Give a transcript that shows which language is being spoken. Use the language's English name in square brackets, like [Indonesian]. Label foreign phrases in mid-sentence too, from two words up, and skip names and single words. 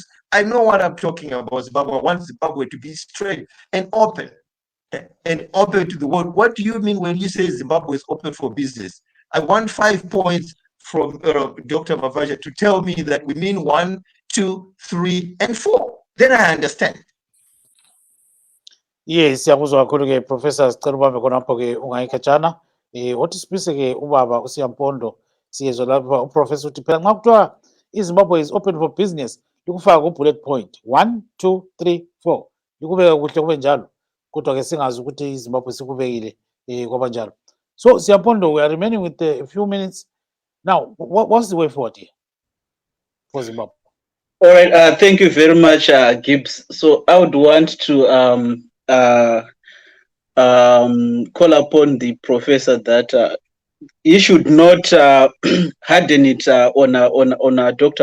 [English] I know what I'm talking about Zimbabwe. I want Zimbabwe to be straight and open to the world. What do you mean when you say Zimbabwe is open for business? I want 5 points from Dr. Mavaja to tell me that we mean 1, 2, 3, and 4. Then I understand. Yes, [North Ndebele] siyakuzwa kakhulu ke Professor, sicela ubambe khonapho ke ungayikhatshana. Othi sibise ke ubaba uSiyampondo siyezwa lapha uprofessor uthi phela nxa kuthiwa iZimbabwe [English] is open for business [North Ndebele] likufaka ku-bullet point 1, 2, 3, 4 likubeka kuhle kube njalo, kodwa ke singazi ukuthi iZimbabwe sikubekile kwaba njalo. [English] So Siyampondo, we are remaining with a few minutes now. What's the way forward here for Zimbabwe? All right, thank you very much, Gibbs. So I would want to call upon the professor that he should not harden it on Dr.